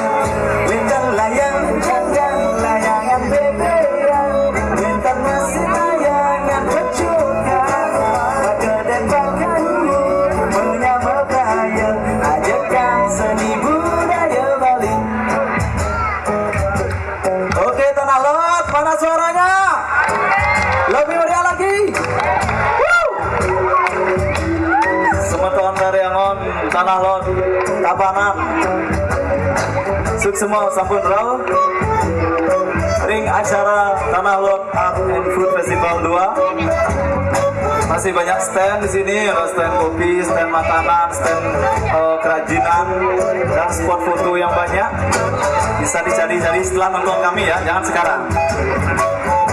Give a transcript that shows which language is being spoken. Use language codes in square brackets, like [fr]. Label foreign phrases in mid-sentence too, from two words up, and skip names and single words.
[ban] Wenten layang jangan layangan bebean, wenten masih layangan pecukan. Bagedek bagayu [id] menyambut raya, ajakan seni budaya Bali. Oke, Tanah Lot, mana suaranya? Lebih meriah lagi. [ban] Semeton dari Angon, Tanah Lot, Tabanan, Suksemo, Sampun Rau, ring acara Tanah Lot Art and Food Festival 2. [id] Masih banyak stand di sini, ada stand kopi, stand makanan, stand kerajinan, dan spot foto yang banyak. Bisa dicari-cari setelah nonton kami ya, jangan sekarang.